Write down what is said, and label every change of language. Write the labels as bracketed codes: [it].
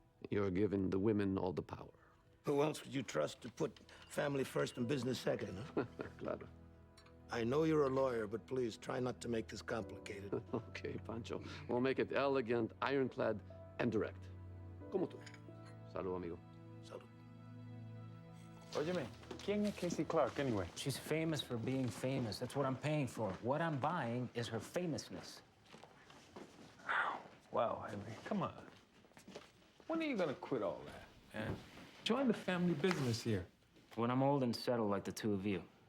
[en] You're giving the women all the power. Who else would you trust to put family first and business second, huh? [es] Claro. [en] I know you're a lawyer, but please try not to make this complicated. Okay, Pancho. We'll make it elegant, ironclad, and direct. [es] Como tú. Salud, amigo. Salud. Óyeme, ¿quién es Casey Clark, [en] anyway? She's famous for being famous. That's what I'm paying for. What I'm buying is her famousness. Wow, Henry, come on. When are you gonna quit all that, man? Join the family business here. When I'm old and settled like the two of you.